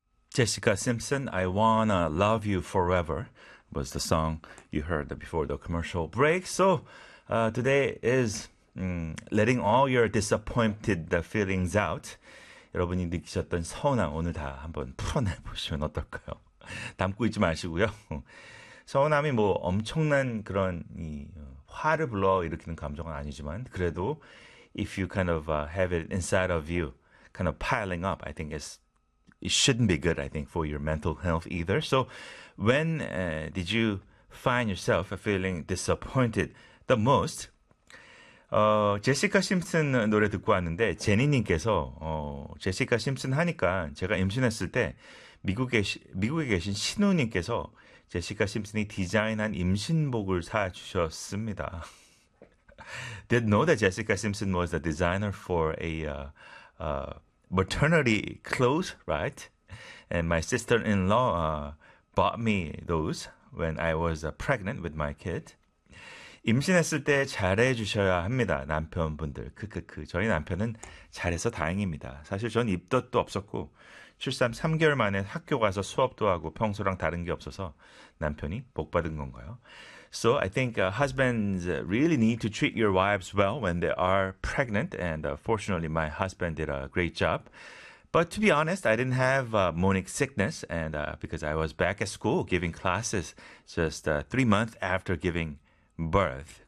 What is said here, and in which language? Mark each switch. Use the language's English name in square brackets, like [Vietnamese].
[English] 제시카 심슨, I wanna love you forever was the song you heard before the commercial break. So today is letting all your disappointed feelings out. [Korean] 여러분이 느끼셨던 서운함 오늘 다 한번 풀어내보시면 어떨까요? 담고 있지 마시고요. 서운함이 뭐 엄청난 그런 이 화를 불러일으키는 감정은 아니지만 그래도 [English] if you kind of have it inside of you, kind of piling up, I think it shouldn't be good, I think, for your mental health either. So when did you find yourself feeling disappointed the most? [Korean] 제시카 심슨 노래 듣고 왔는데 제니님께서 제시카 심슨 하니까 제가 임신했을 때 미국에 계신 신우님께서 제시카 심슨이 디자인한 임신복을 사주셨습니다. [English] Did know that Jessica Simpson was a designer for a maternity clothes, right? And my sister-in-law bought me those when I was pregnant with my kid. [Korean] 임신했을 때 잘해 주셔야 합니다, 남편분들. 크크크. 저희 남편은 잘해서 다행입니다. 사실 전 입덧도 없었고 출산 3개월 만에 학교 가서 수업도 하고 평소랑 다른 게 없어서 남편이 복 받은 건가요? [English] So I think husbands really need to treat your wives well when they are pregnant. And fortunately, my husband did a great job. But to be honest, I didn't have Monique sickness and because I was back at school giving classes just 3 months after giving birth.